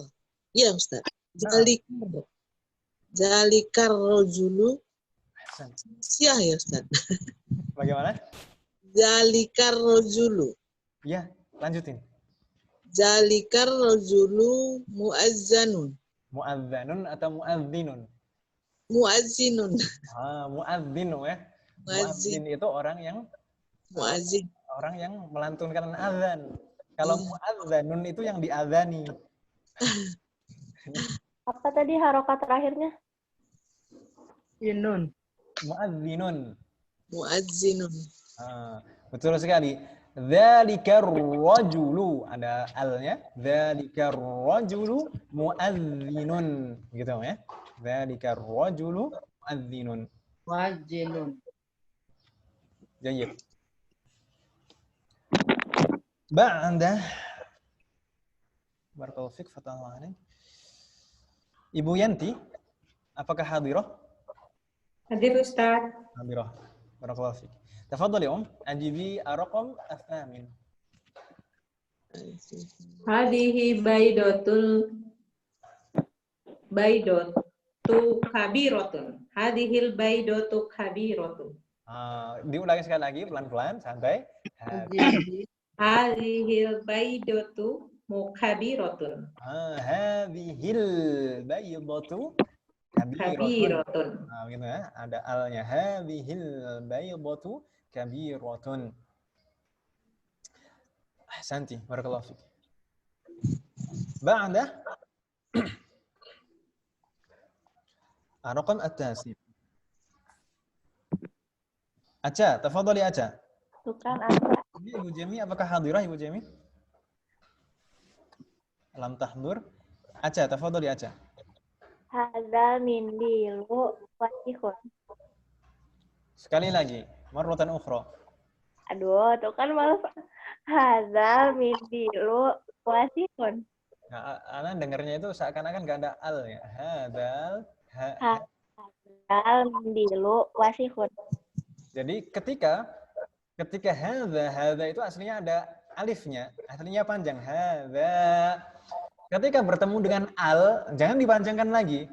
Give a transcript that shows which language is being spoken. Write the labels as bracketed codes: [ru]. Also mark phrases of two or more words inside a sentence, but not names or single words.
[id] Ya, Ustaz. [ar] ذلك الرجل. [id] Siah ya, Ustaz. Bagaimana? [ar] ذلك الرجل. [id] Ya, lanjutin. [ar] ذلك الرجل مؤذن. [id] Muazzanun atau muazzinun? Muazzinun. Muazzin ya. Muazzin itu orang yang muazzin. Orang yang melantunkan azan. Kalau muazzanun itu yang diazani. Apa tadi harokat terakhirnya? Yunun. Muazzinun. Muazzinun. Betul sekali. [ar] ذلك الرجل, [id] ada al-nya. [ar] ذلك الرجل مؤذن. [id] Gitu ya. [ar] ذلك الرجل مؤذن. [id] Muazzinun. Jayyid. [ar] بعد بارك الله فيك فتح الله عليك. [id] Ibu Yanti, apakah hadirah? Hadir Ustaz. Hadirah. [ar] بارك الله فيك. تفضلي أجيبي الرقم الثامن. هذه بيضة كبيرة. هذه البيضة كبيرة. [id] Diulangi sekali lagi pelan-pelan, santai. [ar] هذه البيضة مكبرة. هذه البيضة كبيرة. [id] Gitu ya. Ada alnya. [ar] هذه البيضة كبيرة. أحسنت بارك الله فيك بعد الرقم التاسع. [id] Acha, tafadhali Acha. Bukan ada. Ibu Jemi, apakah hadirah Ibu Jemi? [ar] لم تحضر أتشا تفضلي أتشا. هذا منديل واسع. [id] Sekali lagi, [ar] مرة أخرى. [id] Aduh, tuh kan malah [ar] هذا منديل واسع. [id] Nah, Ana dengarnya itu seakan-akan nggak ada al ya. [ar] هذا المنديل واسع. [id] Jadi ketika hadza itu aslinya ada alifnya, aslinya panjang. Hadza. Ketika bertemu dengan al, jangan dipanjangkan lagi.